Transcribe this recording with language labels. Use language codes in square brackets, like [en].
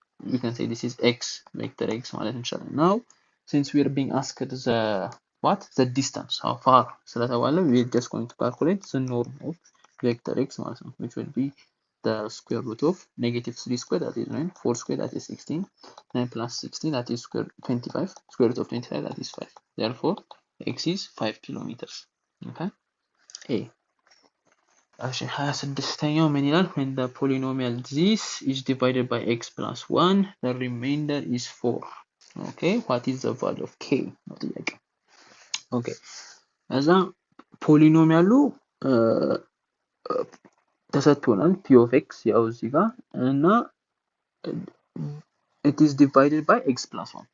[en] We can say this is x, vector x ማለት እንችላለን። now since we are being asked the distance, how far ስለተባለ we are just going to calculate the norm of vector x ማለት ነው, which will be the square root of negative 3 square, that is 9, 4 square, that is 16, 9 plus 16, that is 25, square root of 25, that is 5. Therefore x is 5 kilometers. [am] okay a እሺ 26ኛው ምን ይላል? [en] when the polynomial this is divided by x plus 1 the remainder is 4. okay what is the value of k ነው ጥያቄው። okay እዛ ፖሊኖሚያሉ ተሰጥቶናል p of x ያው እዚህ ጋር እና it is divided by x plus 1.